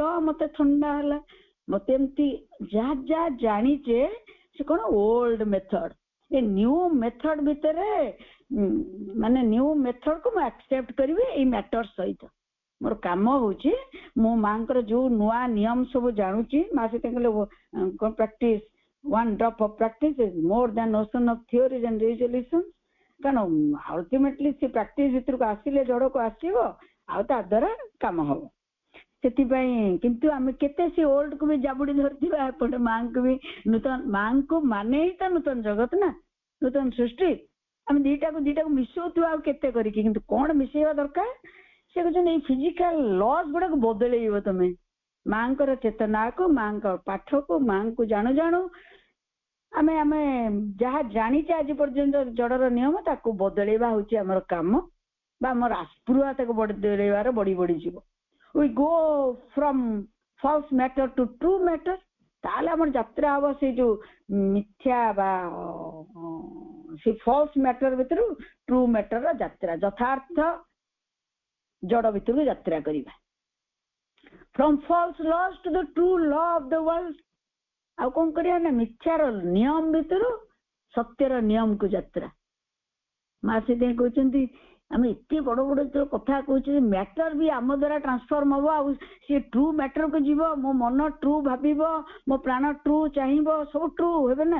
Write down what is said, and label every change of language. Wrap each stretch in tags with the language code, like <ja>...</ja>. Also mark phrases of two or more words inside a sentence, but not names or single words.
<or>ମତେ ଥଣ୍ଡା ହେଲା ମତେ ଏମିତି ଯାହା ଜାଣିଛେ ସେ କଣ</or> <en>old method</en> <or>ଏ</or> <en>new method</en> <or>ଭିତରେ ମାନେ ନ୍ୟୁ ମେଥଡକୁ ମୁଁ ଆକ୍ସେପ୍ଟ କରିବି ଏଇ ମ୍ୟାଟର ସହିତ ମୋର କାମ ହଉଛି ମୁଁ ମାଙ୍କର ଯୋଉ ନୂଆ ନିୟମ ସବୁ ଜାଣୁଛି ମା ସହିତ କହିଲେ ପ୍ରାକ୍ଟିସ</or> <en>one drop of practice is more than notion of theories and resolutions</en> <or>କାରଣ ultimately ସେ ପ୍ରାକ୍ଟିସ ଭିତରକୁ ଆସିଲେ ଜଡକୁ ଆସିବ ଆଉ ତା ଦ୍ୱାରା କାମ ହବ। ସେଥିପାଇଁ କିନ୍ତୁ ଆମେ କେତେ ସେ ଓଲ୍ଡ କୁ ବି ଜାବୁଡି ଧରିଥିବା, ଏପଟେ ମାଙ୍କୁ ବି ନୂତନ, ମାଙ୍କୁ ମାନେ ହିଁ ତ ନୂତନ ଜଗତ ନା, ନୂତନ ସୃଷ୍ଟି। ଆମେ ଦିଟାକୁ ମିଶଉଥିବା ଆଉ କେତେ କରିକି, କିନ୍ତୁ କଣ ମିଶେଇବା ଦରକାର? ସେ କହୁଛନ୍ତି ଏଇ</or> <en>physical laws</en> <or>ଗୁଡାକୁ ବଦଳେଇବ ତମେ, ମାଙ୍କର ଚେତନାକୁ, ମାଙ୍କ ପାଠକୁ, ମାଙ୍କୁ ଜାଣୁ ଜାଣୁ ଆମେ ଆମେ ଯାହା ଜାଣିଛେ ଆଜି ପର୍ଯ୍ୟନ୍ତ ଜଡର ନିୟମ, ତାକୁ ବଦଳେଇବା ହଉଛି ଆମର କାମ, ବା ଆମର ଆସ୍ପୃହା ତାକୁ ବଦଳେଇବାର ବଢିଯିବ।</or> <en>we go from false matter to true matter,</en> <or>ତାହେଲେ ଆମର ଯାତ୍ରା ହବ ସେଇ ଯୋଉ ମିଥ୍ୟା ବା ସେ</or> <en>false matter</en> <or>ଭିତରୁ</or> <en>true matter</en> <or>ର ଯାତ୍ରା, ଯଥାର୍ଥ ଜଡ ଭିତରକୁ ଯାତ୍ରା କରିବା।</or> <en>from false laws to the true law of the world,</en> <or>ଆଉ କଣ କରିବା ନା ମିଥ୍ୟାର ନିୟମ ଭିତରୁ ସତ୍ୟର ନିୟମକୁ ଯାତ୍ରା। ମା ସେଥିପାଇଁ କହୁଛନ୍ତି ଆମେ ଏତେ ବଡ ବଡ କଥା କହୁଛେ, ମ୍ୟାଟର ବି ଆମ ଦ୍ୱାରା ଟ୍ରାନ୍ସଫର୍ମ ହବ, ଆଉ ସେ ଟ୍ରୁ ମ୍ୟାଟରକୁ ଯିବ, ମୋ ମନ ଟ୍ରୁ ଭାବିବ, ମୋ ପ୍ରାଣ ଟ୍ରୁ ଚାହିଁବ, ସବୁ ଟ୍ରୁ ହେବେ ନା।</or>